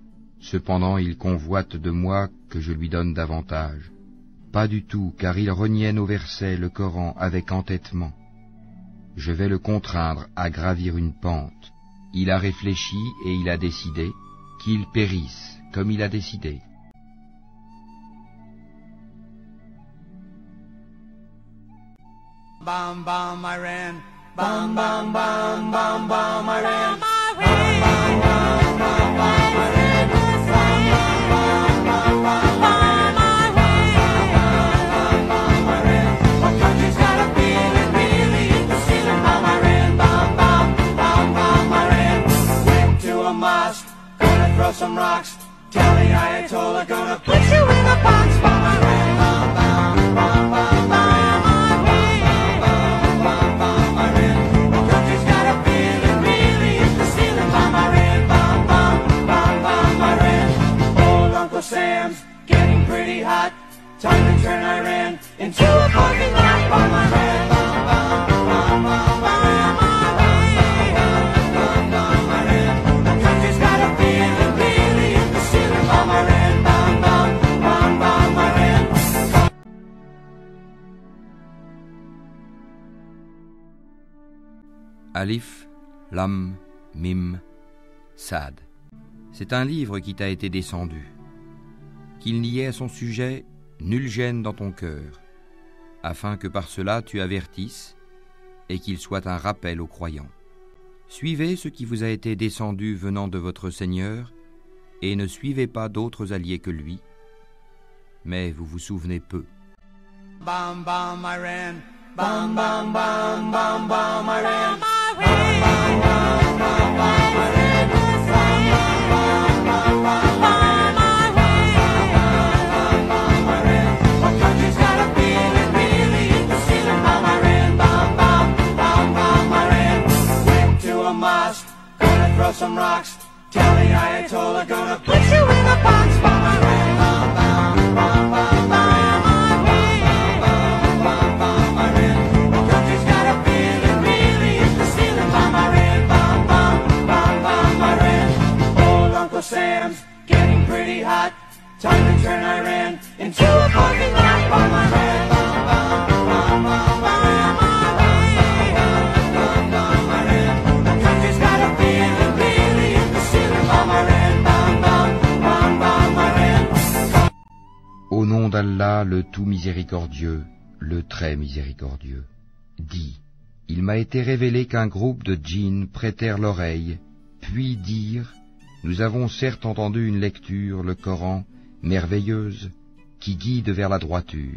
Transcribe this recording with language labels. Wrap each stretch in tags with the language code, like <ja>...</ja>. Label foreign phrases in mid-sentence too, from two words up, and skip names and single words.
<fr>Cependant il convoite de moi que je lui donne davantage. Pas du tout, car il reniait nos versets, le Coran, avec entêtement. Je vais le contraindre à gravir une pente. Il a réfléchi et il a décidé qu'il périsse comme il a décidé.</fr> <en>Bam bam Iran, bam bam bam bam bam Iran, bam bam bam bam bam Iran, bam bam bam bam bam Iran. What country's got a feeling really hit the ceiling? Bam Iran, bam bam bam bam Iran. Went to a mosque, gonna throw some rocks. Tell the Ayatollah gonna put you in a box. Bam Iran, bam bam bam bam bam. Sam's getting pretty hot. Time to turn Iran into a parking lot. Bomb Iran, bomb, bomb, bomb, bomb Iran, bomb, bomb Iran. The country's got a feeling really hit the ceiling. Bomb Iran, bomb, bomb, bomb, bomb Iran.</en> <ar>ألف لام ميم صاد.</ar> <fr>C'est un livre qui t'a été descendu. Qu'il n'y ait à son sujet nulle gêne dans ton cœur, afin que par cela tu avertisses et qu'il soit un rappel aux croyants. Suivez ce qui vous a été descendu venant de votre Seigneur, et ne suivez pas d'autres alliés que lui, mais vous vous souvenez peu.</fr> <en>Bam bam Iran, bam bam bam bam bam Iran, bam bam bam bam bam Iran, bam bam bam bam bam. Throw some rocks. Tell the Ayatollah gonna put you in a box. Bomb Iran, bomb, bomb, bomb, bomb, bomb, bomb, bomb Iran. The country's got a feeling really hit the ceiling. Bomb Iran, bomb, bomb, bomb, bomb Iran. Old Uncle Sam's getting pretty hot. Time to turn Iran into a parking lot. Bomb Iran, bomb, bomb, bomb, bomb, bomb.</en> <fr>Au nom d'Allah, le tout miséricordieux, le très miséricordieux. Dis, il m'a été révélé qu'un groupe de djinns prêtèrent l'oreille, puis dirent, nous avons certes entendu une lecture, le Coran, merveilleuse, qui guide vers la droiture.</fr>